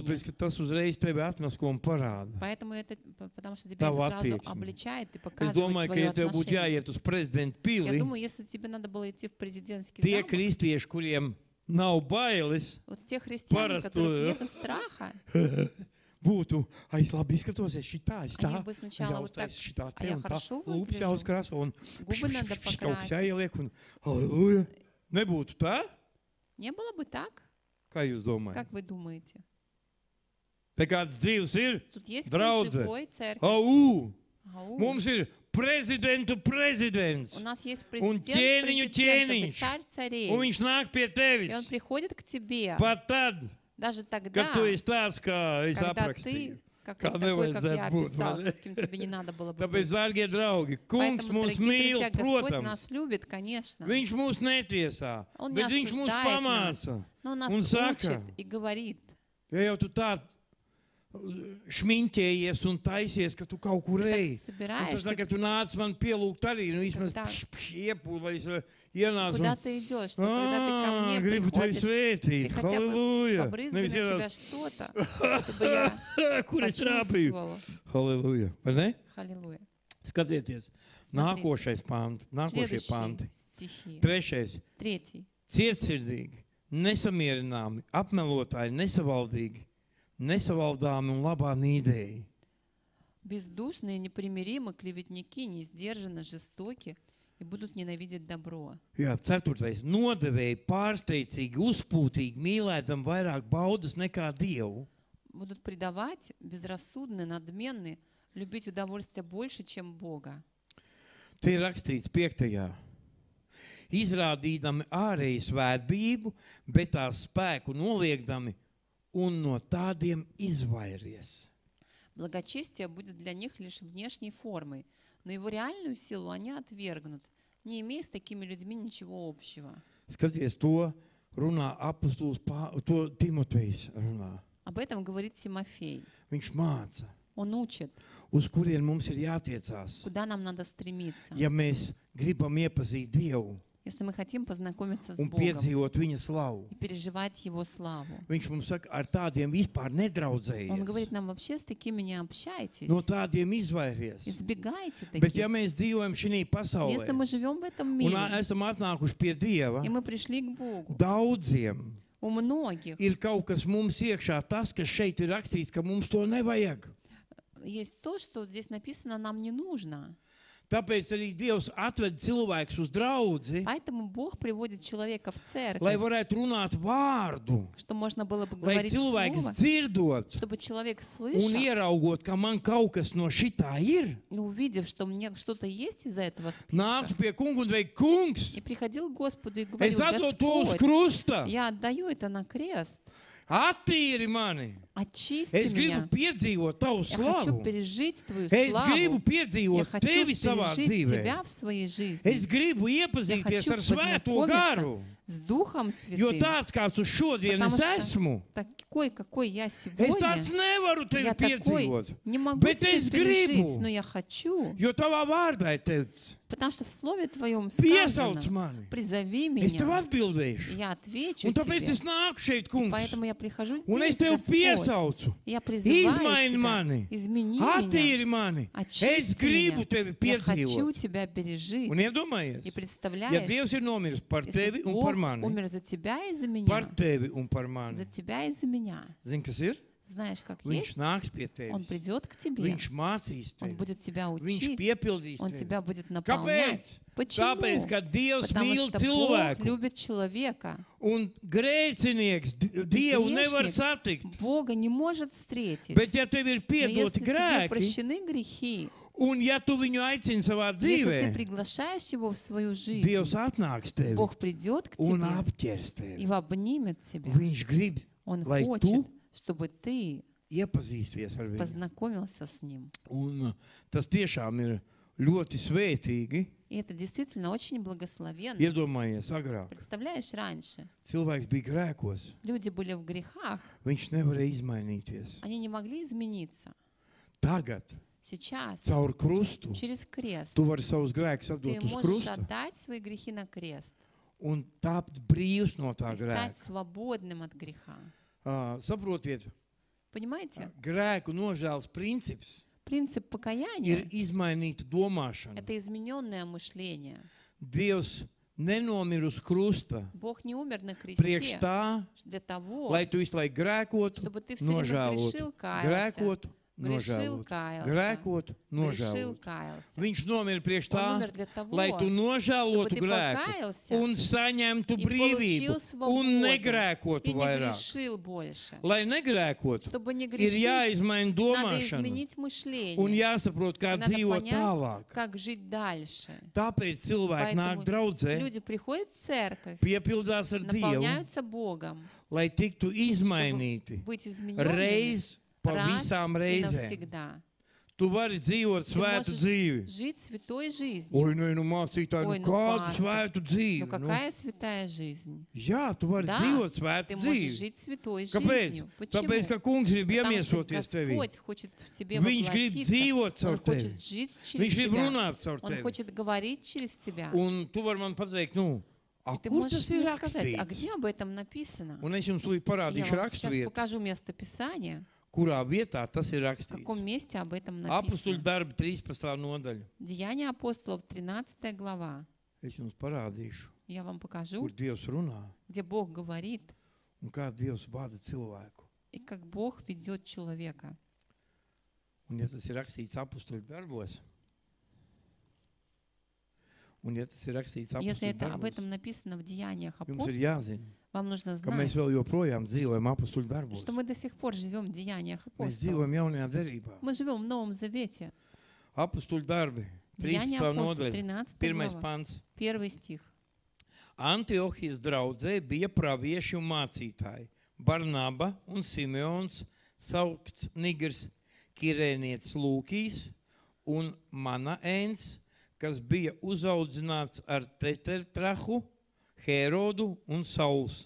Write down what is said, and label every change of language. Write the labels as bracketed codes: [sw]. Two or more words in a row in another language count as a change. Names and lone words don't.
[lv] Tāpēc, ka tas uzreiz tevi atmasko un parāda. [ru] Поэтому это, потому что тебя [lv] Tavu [ru] это сразу [lv] attieksmi. [ru] обличает и [lv] Es [ru] показывает [lv] domāju, ka, [ru] твое [lv] ja tev būtu [ru] отношение. [lv] jāiet uz prezidenta [ru] Я [lv] pili, [ru] думаю, если тебе надо было идти в президентский [lv] tie [ru] замок, [lv] kristieši, kuriem nav bailes, [ru] вот те христиане, [lv] Парасту, [ru] которых да? нету страха, [lv] būtu, ai, es labi izskatosies šitā, es tā, [ru] они бы сначала вот так, [lv] šitā, [ru] а [lv] te [ru] я [lv] un tā, [ru] хорошо [lv] lūpas [ru] выгляжу, [lv] jāuzkrāso un [ru] губы надо [lv] kaut kas [ru] покрасить. [lv] jāieliek un, halleluja, nebūtu tā? [ru] Не было бы так? [lv] Kā jūs domājat? [ru] Как вы думаете? [lv] Te kāds dzīvs ir? [ru] Тут есть [lv] Draudze. [ru] живой церковь. [lv] Au! [ru] Ау. [lv] Mums ir prezidentu prezidents. [ru] У нас есть [lv] Un [ru] президент, [lv] ķēniņu [ru] президентов и [lv] ķēniņš. [ru] царь царей. [lv] Un viņš nāk pie [ru] И он [lv] tevis. [ru] приходит к тебе [lv] Pat tad, [ru] даже тогда, [lv] kad tu esi tāds, kā es [ru] когда [lv] aprakstīju. [ru] ты как, [lv] Kā [ru] вот такой, как я [lv] nevajadzētu būt, [ru] описал, [lv] vai ne? [ru] каким тебе не надо было бы [lv] Tāpēc, [ru] быть. [lv] dārgie draugi, kungs [ru] Поэтому, [lv] mūs [ru] дорогие [lv] mīl, [ru] друзья, Господь [lv] protams. [ru] нас любит, конечно. [lv] Viņš mūs netiesā, [ru] Он не [lv] bet viņš mūs [ru] осуждает нас. [lv] pamāca. [ru] Но он нас [lv] Un saka, [ru] учит и говорит. [lv] Ja jau tu tā šmiņķējies un taisies, ka tu kaut kur [ru] Ты [lv] ej. [ru] так собираешься, [lv] Tas tagad tu nāc man pielūgt arī, nu vismaz [ru] Когда- [lv] iepūlēs ienāc [ru] Куда [lv] un [ru] ты идешь? Что когда ты ко мне [lv] gribu tevi [ru] приходишь, ты [lv] svētīt. [ru] хотя бы [lv] Halleluja. [ru] побрызгай на [lv] Nevis [ru] себя [lv] ienāc, [ru] что-то, чтобы я [lv] kur es trāpīju. [ru] почувствовала. [lv] Halleluja. Vai ne? Halleluja. Skatieties. [ru] Смотрите. [lv] Nākošais panti. Nākošie panti. [ru] Следующие стихи. [lv] Trešais. [ru] Третий. [lv] Cietsirdīgi, nesamierināmi, apmelotāji, nesavaldīgi, nesavaldāmi un labā nīdēji. [ru] Бездушные, непримиримы, клеветники, неиздержанно жестоки и будут ненавидеть добро. [lv] Jā, ceturtais. Nodevēji, pārsteicīgi, uzpūtīgi, mīlētam vairāk baudas nekā Dievu. [ru] Будут предавать, безрассудны, надменны, любить удовольствие больше, чем Бога. [lv] Te ir rakstīts 5. Izrādīdami ārēju svētbību, bet tās spēku noliekdami un no tādiem izvairies. [ru] Благочестие будет для них лишь внешней формой, но его реальную силу они отвергнут, не имея с такими людьми ничего общего. [lv] Skaties, to runā apostols, to Timotejs runā. [ru] Об этом говорит Тимофей. [lv] Viņš māca, [ru] Он учит, [lv] uz kurien mums ir jātiecās. [ru] куда нам надо стремиться, [lv] Ja mēs gribam iepazīt Dievu [ru] если мы хотим познакомиться с [lv] un [ru] Богом [lv] piedzīvot Viņa slavu, [ru] и переживать Его славу. [lv] Viņš mums saka, ar tādiem vispār [ru] Он [lv] nedraudzējies. [ru] говорит нам, вообще с такими не общайтесь, [lv] No tādiem izvairies. [ru] избегайте [lv] Bet ja [ru] таких. [lv] mēs dzīvojam šajā pasaulē [ru] Если мы живем в этом [lv] un [ru] мире, [lv] esam atnākuši pie Dieva, [ru] и мы пришли к Богу, [lv] daudziem [ru] у многих [lv] ir kaut kas mums iekšā, tas, kas šeit ir rakstīts, ka mums to nevajag. [ru] есть то, что здесь написано, нам не нужно. [lv] Tāpēc arī Dievs atved cilvēkus uz draudzi, [ru] Поэтому Бог приводит человека в [lv] lai [ru] церковь, [lv] varētu runāt vārdu, [ru] что можно было бы [lv] lai [ru] говорить [lv] cilvēks [ru] слово, [lv] dzirdot [ru] чтобы человек [lv] un [ru] слышал [lv] ieraugot, ka man kaut kas no šitā ir. [ru] и увидев, что мне что-то есть из-за этого [lv] Nāktu [ru] списка, [lv] pie kungu un teikt, kungs, [ru] и приходил к Господу и [lv] es [ru] говорил: [lv] atdodu to uz [ru] Господь, [lv] krusta, [ru] я отдаю это на крест, [lv] attīri mani. [ru] очисти [lv] Es gribu [ru] меня. [lv] piedzīvot tavu [ru] Я хочу [lv] slavu. [ru] пережить Твою [lv] Es gribu [ru] славу. Я [lv] piedzīvot [ru] хочу [lv] tevi savā [ru] пережить [lv] dzīvē. [ru] Тебя в своей жизни. [lv] Es gribu iepazīties [ru] хочу [lv] ar Svēto [ru] познакомиться [lv] garu, [ru] с Духом [lv] jo [ru] Святым. [lv] tāds, kāds uz šodien [ru] Потому [lv] es [ru] что [lv] esmu, [ru] такой, какой я [lv] es [ru] сегодня, [lv] tāds nevaru tevi [ru] я такой [lv] piedzīvot. [ru] не могу [lv] Bet [ru] тебя [lv] es [ru] пережить, [lv] gribu. [ru] но я хочу, [lv] Jo tavā vārdā ir teikts, [ru] потому что в Слове Твоем [lv] piesauc [ru] сказано: [lv] mani. [ru] призови [lv] Es tev [ru] меня, [lv] atbildēšu. [ru] и я отвечу [lv] Un tāpēc [ru] тебе. [lv] es nāku šeit, [ru] И [lv] kungs, [ru] поэтому я прихожу [lv] un es [ru] здесь, [lv] tev [ru] Господь. [lv] piesaucu. [ru] Я призываю [lv] Izmaini [ru] Тебя, [lv] mani, [ru] измени [lv] attīri [ru] меня, [lv] mani. Es [ru] очисти [lv] gribu [ru] меня. [lv] tevi [ru] Я хочу [lv] piedzīvot. [ru] Тебя пережить. [lv] Un iedomājies, [ru] И [lv] ja [ru] представляешь, [lv] Dievs ir nomiris par [ru] если [lv] tevi un [ru] Бог [lv] par mani, [ru] умер за тебя и за [lv] par [ru] меня, [lv] tevi un par mani. [ru] за тебя и за меня. [lv] Zini, kas ir? [ru] Знаешь, как [lv] Viņš [ru] есть, [lv] nāks pie [ru] Он [lv] tevis. [ru] придет к тебе, [lv] Viņš mācīs [ru] Он [lv] tevi. [ru] будет тебя [lv] Viņš [ru] учить, [lv] piepildīs [ru] Он [lv] tevi. [ru] тебя будет [lv] Kāpēc? [ru] наполнять. [lv] Tāpēc, [ru] Почему? [lv] ka Dievs [ru] Потому [lv] mīl [ru] что Бог [lv] cilvēku. [ru] любит человека. [lv] Un grēcinieks Dievu nevar [ru] Грешник [lv] satikt. [ru] Бога не может встретить. [lv] Bet ja tev ir [ru] Но [lv] piedoti [ru] если тебе [lv] grēki, [ru] прощены грехи, [lv] un ja tu viņu aicini savā [ru] если ты [lv] dzīvē, [ru] приглашаешь его в свою жизнь, [lv] Dievs atnāks tevi [ru] Бог придет к [lv] un [ru] тебе [lv] apķers [ru] и [lv] tevi. [ru] обнимет тебя. [lv] Viņš grib, [ru] Он [lv] lai [ru] хочет, [lv] tu [ru] чтобы ты [lv] iepazīsties ar viņu. [ru] познакомился с ним. [lv] Un tas tiešām ir ļoti svētīgi. [ru] И это действительно очень благословенно. [lv] Iedomājies, agrāk [ru] Представляешь, раньше [lv] cilvēks bija grēkos, [ru] люди были в грехах, [lv] viņš nevarēja izmainīties. [ru] они не могли измениться. [lv] Tagad, [ru] Сейчас [lv] caur krustu, [ru] через крест [lv] tu vari savus grēkus [ru] ты [lv] atdot uz [ru] можешь [lv] krusta [ru] отдать свои грехи на крест [lv] un tapt brīvs no tā [ru] и стать [lv] grēka. [ru] свободным от греха. [lv] Saprotiet, [ru] Понимаете? [lv] grēku nožēlas princips [ru] Принцип [lv] ir [ru] покаяния [lv] izmainīta — domāšana. [ru] это измененное мышление. [lv] Dievs nenomira uz krusta [ru] Бог не умер на [lv] priekš [ru] кресте [lv] tā, [ru] для того, [lv] lai tu visu laiku grēkotu, [ru] чтобы ты все время [lv] nožēlotu, [ru] грешил, каялся, [lv] grēkotu, [ru] грешил, [lv] nožēlotu, [ru] каялся, [lv] grēkotu, [ru] грешил, [lv] nožēlotu. [ru] каялся. [lv] Viņš nomira priekš [ru] Он [lv] tā, [ru] умер для того, [lv] lai tu [ru] чтобы [lv] nožēlotu [ru] ты [lv] grēku [ru] покаялся [lv] un saņemtu [ru] и [lv] brīvību [ru] получил [lv] un [ru] свободу [lv] negrēkotu [ru] и не [lv] vairāk. [ru] грешил больше. [lv] Lai negrēkotu, [ru] Чтобы не [lv] ir [ru] грешить, [lv] jāizmaina [ru] надо [lv] domāšana [ru] изменить [lv] un [ru] мышление. [lv] jāsaprot, [ru] И [lv] kā [ru] надо [lv] dzīvot [ru] понять, [lv] tālāk. [ru] как жить дальше. [lv] Tāpēc cilvēki nāk [ru] Поэтому [lv] draudzē, [ru] люди приходят в церковь, [lv] piepildās ar Dievu, [ru] наполняются Богом, [lv] lai tiktu izmainīti [ru] быть измененными [lv] reiz pa [ru] раз [lv] visām [ru] и [lv] reizēm. [ru] навсегда. [lv] Tu vari dzīvot svētu [ru] можешь [lv] dzīvi. [ru] Жить святой жизнью. [lv] Oi, nu mācītāji, [ru] Ой, [lv] nu [ru] nu, [lv] kādu [ru] pāster, [lv] svētu dzīvi? [ru] Ну какая святая жизнь? [lv] Jā, tu vari [ru] Да, [lv] dzīvot svētu [ru] Ты можешь [lv] dzīvi. [ru] жить святой [lv] Kāpēc? [ru] жизнью. Почему? [lv] Tāpēc, ka kungs grib [ru] Потому что [lv] iemiesoties tevī. [ru] Господь хочет в тебе [lv] Viņš grib [ru] воплотиться. [lv] dzīvot caur [ru] Он [lv] tevi. [ru] хочет жить через [lv] Viņš grib [ru] тебя. [lv] runāt caur [ru] Он [lv] tevi. [ru] хочет говорить через тебя. [lv] Un tu vari man pateikt, nu, a, [ru] И ты [lv] kur [ru] можешь [lv] tas ir [ru] мне сказать, а [lv] rakstīts? [ru] где об этом написано? [lv] Un es jums tūlīt [ru] Я [lv] parādīšu [ru] вам сейчас [lv] raksturvietu, [ru] покажу место Писания, [lv] kurā vietā tas ir [ru] в [lv] rakstīts. [ru] каком месте об этом [lv] Apustuļu [ru] написано. [lv] darbi 13. nodaļa. [ru] Деяния апостолов, 13 глава. [lv] Es jums parādīšu, [ru] Я вам покажу, [lv] kur Dievs runā [ru] где Бог говорит [lv] un kā Dievs vada cilvēku. [ru] и как Бог ведет человека. [lv] Un ja tas ir rakstīts apustuļu darbos, un ja tas ir rakstīts [ru] Если [lv] apustuļu [ru] это об [lv] darbos, [ru] этом написано в Деяниях [lv] jums ir [ru] апостолов, [lv] jāzina, [ru] вам нужно [lv] ka mēs [ru] знать, [lv] vēl joprojām dzīvojam apustuļu darbos. [ru] что мы до сих пор живем в Деяниях [lv] Mēs [ru] апостолов. [lv] dzīvojam jaunajā derībā. [ru] Мы живем в Новом Завете. [lv] Apustuļu darbi, [ru] Деяния [lv] 13. [ru] апостолов, [lv] nodaļa, [ru] 13 [lv] 1. [ru] глава, [lv] pants. [ru] 1 стих. [lv] Antiohijas draudzē bija pravieši un mācītāji. Barnaba un Simeons, saukts Nigers, Kirēnietis Lūkijs un Manaēns, kas bija uzaudzināts ar Tetertrahu, Herodu un Sauls.